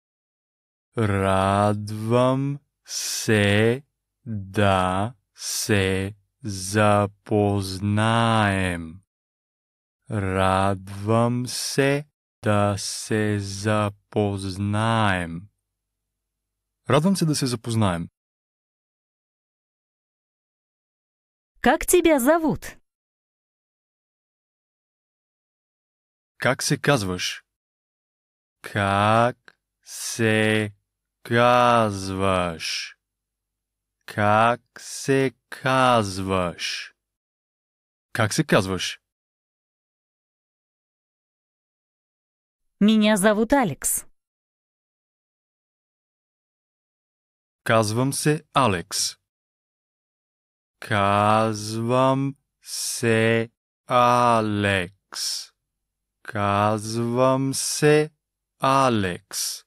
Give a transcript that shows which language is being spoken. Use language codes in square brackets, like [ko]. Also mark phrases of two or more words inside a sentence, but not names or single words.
[bg] Радвам се да се запознаем. Радвам се да се запознаем. Радвам се да се запознаем. [ru] Как тебя зовут? [bg] Как се казваш? Как се казваш? Как се казваш? Как се казваш? [ru] Меня зовут Алекс. [bg] Казвам се Алекс. Казвам се Алекс. Казвам се Алекс.